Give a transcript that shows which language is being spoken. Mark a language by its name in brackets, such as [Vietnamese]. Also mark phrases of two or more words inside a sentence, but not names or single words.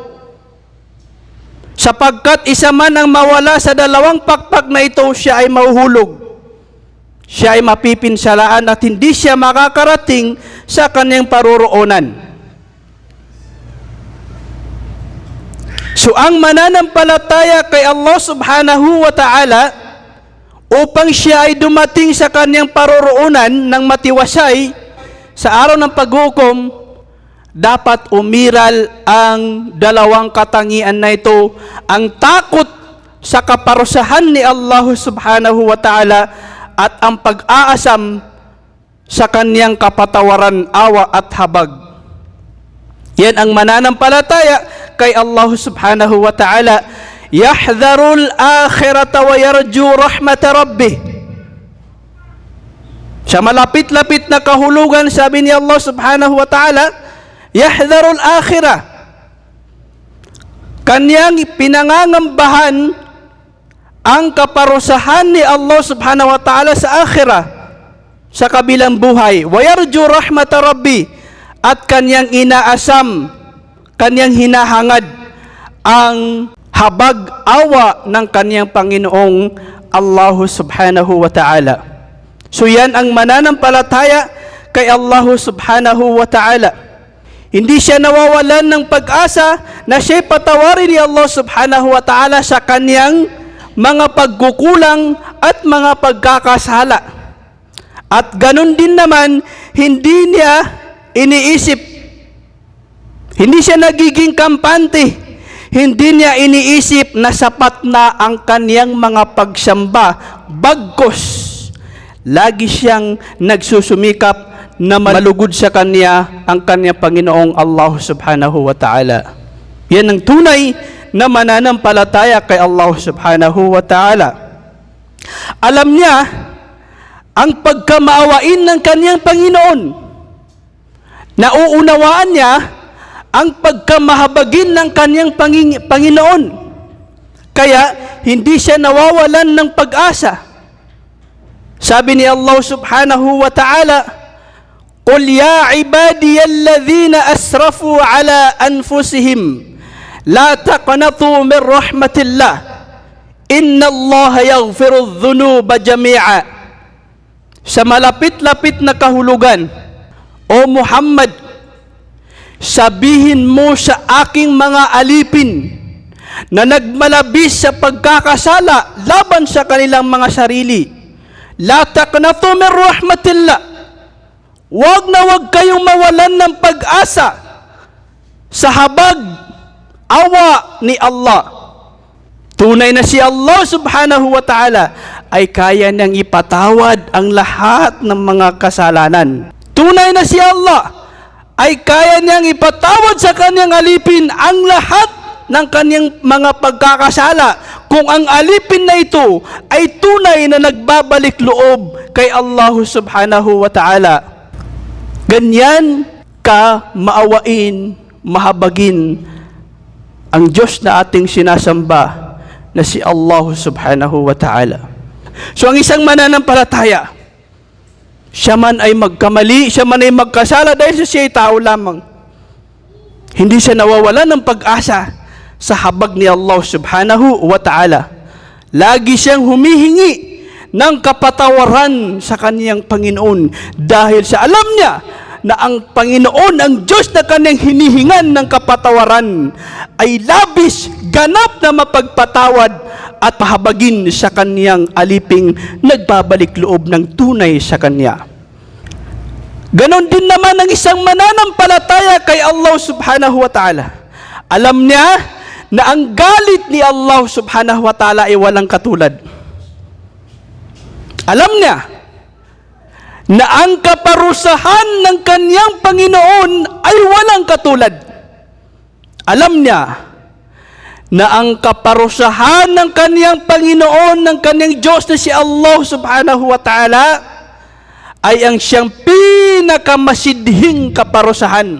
[Filipino] Sapagkat isa man ang mawala sa dalawang pakpak na ito, siya ay mahuhulog. Siya ay mapipinsalaan at hindi siya makakarating sa kanyang paroroonan. So ang mananampalataya kay Allah [Arabic] سبحانه وتعالى, [Filipino] upang siya ay dumating sa kanyang paroroonan ng matiwasay sa araw ng paghukom, dapat umiral ang dalawang katangian na ito, ang takot sa kaparusahan ni Allah [Arabic] سبحانه وتعالى [Filipino] at ang pag-aasam sa kaniyang kapatawaran, awa at habag. Yan ang mananampalataya kay Allah [Arabic] سبحانه وتعالى. يحذر الآخرة ويرجو رحمة ربه. [Filipino] Sa malapit-lapit na kahulugan, sabi ni Allah [Arabic] سبحانه وتعالى, يحذر الآخرة, [Filipino] kanyang pinangangambahan ang kaparusahan ni Allah [Arabic] سبحانه وتعالى [Filipino] sa akhirah, sa kabilang buhay. [Arabic] ويرجو رحمة ربي, [Filipino] at kanyang inaasam, kanyang hinahangad ang habag, awa ng kanyang Panginoong Allah [Arabic] سبحانه وتعالى. [Filipino] So yan ang mananampalataya kay Allah [Arabic] سبحانه وتعالى. [Filipino] Hindi siya nawawalan ng pag-asa na siya'y patawarin ni Allah [Arabic] سبحانه وتعالى [Filipino] sa kaniyang mga pagkukulang at mga pagkakasala. At ganun din naman, hindi niya iniisip, hindi siya nagiging kampante, hindi niya iniisip na sapat na ang kaniyang mga pagsamba. Bagkus, lagi siyang nagsusumikap na malugod sa kanya ang kanyang Panginoong Allah [Arabic] سبحانه وتعالى. [Filipino] Yan ang tunay na mananampalataya kay Allah [Arabic] سبحانه وتعالى. [Filipino] Alam niya ang pagkamaawain ng kanyang Panginoon. Nauunawaan niya ang pagkamahabagin ng kanyang Panginoon. Kaya hindi siya nawawalan ng pag-asa. Sabi ni Allah [Arabic] سبحانه وتعالى, قُلْ يَا عِبَادِيَ الَّذِينَ أَسْرَفُوا عَلَىٰ أَنفُسِهِمْ لَا تَقْنَطُوا مِنْ رَحْمَةِ اللَّهِ إِنَّ اللَّهَ يَغْفِرُ الذُّنُوبَ جَمِيعًا. [Filipino] Sa malapit-lapit na kahulugan, O Muhammad, sabihin mo sa aking mga alipin na nagmalabis sa pagkakasala laban sa kanilang mga sarili, [Arabic] لَا تَقْنَطُوا مِنْ رَحْمَةِ اللَّهِ, [Filipino] wag na wag kayong mawalan ng pag-asa sa habag, awa ni Allah. Tunay na si Allah [Arabic] سبحانه وتعالى [Filipino] ay kaya niyang ipatawad ang lahat ng mga kasalanan. Tunay na si Allah ay kaya niyang ipatawad sa kanyang alipin ang lahat ng kanyang mga pagkakasala kung ang alipin na ito ay tunay na nagbabalik loob kay Allah [Arabic] سبحانه وتعالى. [Filipino] Ganyan ka maawain, mahabagin ang Diyos na ating sinasamba na si Allah [Arabic] سبحانه وتعالى. [Filipino] So ang isang mananampalataya, siya man ay magkamali, siya man ay magkasala dahil siya ay tao lamang. Hindi siya nawawala ng pag-asa sa habag ni Allah [Arabic] سبحانه وتعالى. [Filipino] Lagi siyang humihingi ng kapatawaran sa kaniyang Panginoon dahil sa alam niya na ang Panginoon, ang Diyos na kanyang hinihingan ng kapatawaran ay labis, ganap na mapagpatawad at pahabagin sa kaniyang aliping nagbabalik loob ng tunay sa kanya. Ganon din naman ang isang mananampalataya kay Allah [Arabic] سبحانه وتعالى. [Filipino] Alam niya na ang galit ni Allah [Arabic] سبحانه وتعالى [Filipino] ay walang katulad. Alam niya na ang kaparusahan ng kanyang Panginoon ay walang katulad. Alam niya na ang kaparusahan ng kanyang Panginoon, ng kanyang Diyos na si Allah [Arabic] سبحانه وتعالى [Filipino] ay ang siyang pinakamasidhing kaparusahan.